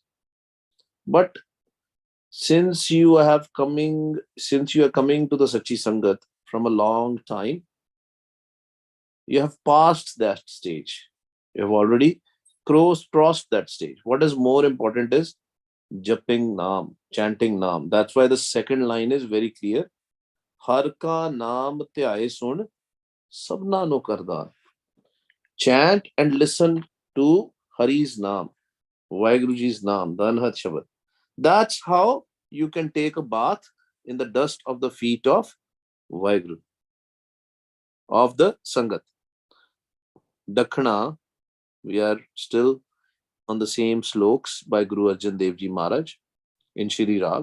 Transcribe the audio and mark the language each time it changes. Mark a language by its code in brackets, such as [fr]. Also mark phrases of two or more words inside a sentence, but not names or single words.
[en] But since you are coming to the Sachi Sangat from a long time, you have passed that stage. You have already crossed that stage. What is more important is Japing Naam, chanting Naam. That's why the second line is very clear. [pa] ਹਰ ਕਾ ਨਾਮ ਧਿਆਏ ਸੁਣ ਸਭਨਾ ਨੋ ਕਰਦਾ. [en] Chant and listen to Hari's Naam, Vaiguruji's Naam, the Anhat Shabad. That's how you can take a bath in the dust of the feet of Vaiguru, of the Sangat. Dakhna, we are still on the same sloks by Guru Arjan Dev Ji Maharaj in Shri Rag.